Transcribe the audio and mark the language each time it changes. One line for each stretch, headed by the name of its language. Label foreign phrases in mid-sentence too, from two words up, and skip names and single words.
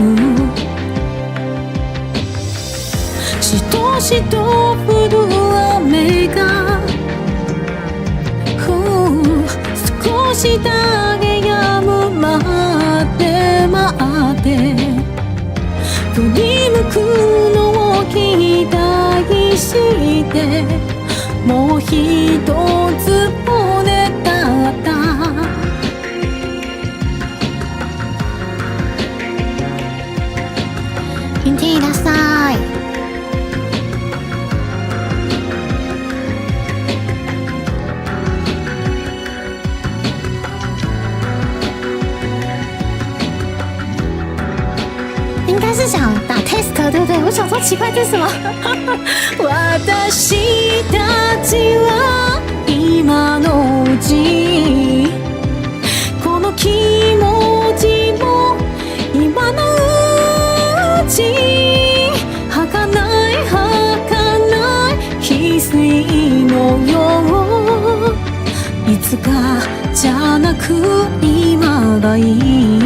Japanese: しとしと降る雨が少しだけ止むまで待って振り向くのを期待してもう一つ骨だった听听ください。
Chinese: 应该是想打 test 对不对？我想说奇怪这是什么？
Japanese: 私たちは今のうちこの気持ちも今のうち儚い儚い翡翠のよういつかじゃなく今がいい。